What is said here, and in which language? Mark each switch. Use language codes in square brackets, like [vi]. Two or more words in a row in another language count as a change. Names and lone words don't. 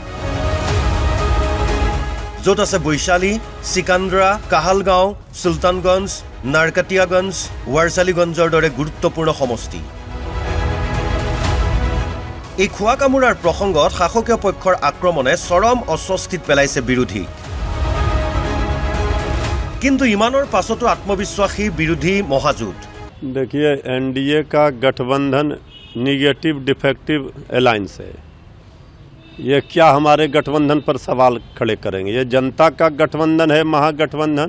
[as] য'ত আছে বৈশালী, চিকান্দ্ৰা, কাহালগাঁও, সুলতানগঞ্জ, নাৰকাটিয়াগঞ্জ, ৱাৰচালীগঞ্জৰ দৰে গুৰুত্বপূৰ্ণ সমষ্টি। এই খোৱা কামোৰাৰ প্ৰসংগত শাসকীয় পক্ষৰ আক্ৰমণে চৰম অস্বস্তিত পেলাইছে বিৰোধীক। কিন্তু ইমানৰ পাছতো আত্মবিশ্বাসী বিৰোধী মহাজোঁট। [hi] देखिए, NDA का गठबंधन [en] negative defective alliance [hi] है। ये क्या हमारे गठबंधन पर सवाल खड़े करेंगे? ये जनता का गठबंधन है, महागठबंधन।